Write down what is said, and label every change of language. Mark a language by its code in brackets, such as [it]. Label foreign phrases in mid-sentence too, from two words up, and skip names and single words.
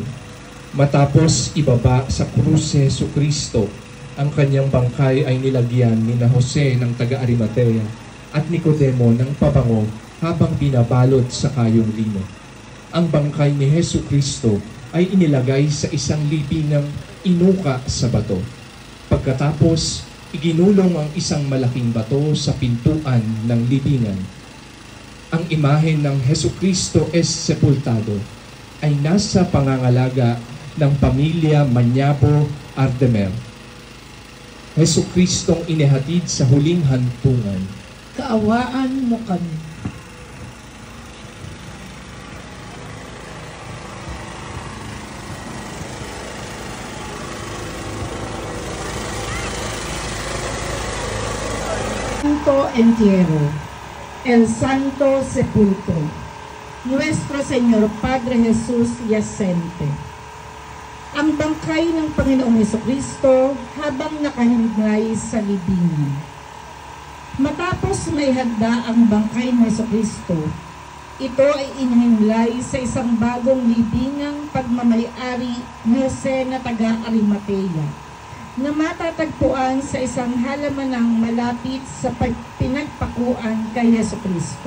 [tl] Matapos ibaba sa krus si Hesukristo, ang kanyang bangkay ay nilagyan ni na Jose ng taga-Arimatea at Nicodemo ng pabango habang binabalot sa kayong lino. Ang bangkay ni Hesukristo ay inilagay sa isang libingang inuka sa bato. Pagkatapos, iginulong ang isang malaking bato sa pintuan ng libingan. Ang imahen ng Hesukristo [es] es sepultado [tl] ay nasa pangangalaga ng pamilya Mañabo Ardemer. Jesucristong inihatid sa huling hantungan. Kaawaan mo kami. [es] Santo Entierro, el Santo Sepulcro, Nuestro Señor Padre Jesús Yacente. [tl] Ang bangkay ng Panginoong Hesukristo habang nakahimlay sa libingan. Matapos may handa ang bangkay ng Hesukristo, ito ay inihimlay sa isang bagong libingang pagmamayari ni Jose na taga-Arimatea, na matatagpuan sa isang halamanang malapit sa pinagpakuan kay Hesukristo.